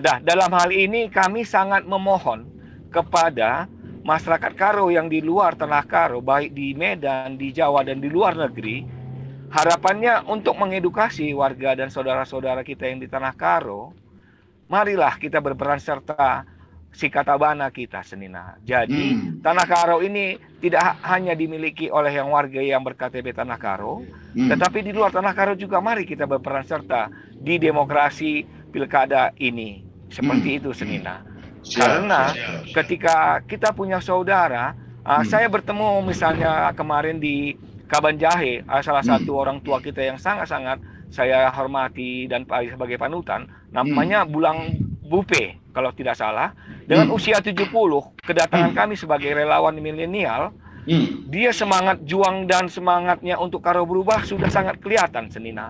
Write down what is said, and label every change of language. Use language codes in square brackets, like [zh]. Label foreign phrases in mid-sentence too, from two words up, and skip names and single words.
[id] Dalam hal ini kami sangat memohon kepada masyarakat Karo yang di luar Tanah Karo, baik di Medan, di Jawa, dan di luar negeri, harapannya untuk mengedukasi warga dan saudara-saudara kita yang di Tanah Karo. Marilah kita berperan serta [btx] si katabana kita [id] Senina. Jadi Tanah Karo ini tidak hanya dimiliki oleh yang warga yang ber-KTP Tanah Karo, tetapi di luar Tanah Karo juga mari kita berperan serta di demokrasi pilkada ini. Seperti itu Senina. Karena ketika kita punya saudara, saya bertemu misalnya kemarin di Kabanjahe, salah satu orang tua kita yang sangat-sangat saya hormati dan sebagai panutan, namanya Bulang Bupe kalau tidak salah, dengan usia 70, kedatangan kami sebagai relawan milenial, dia semangat juang dan semangatnya untuk Karo berubah sudah sangat kelihatan Senina.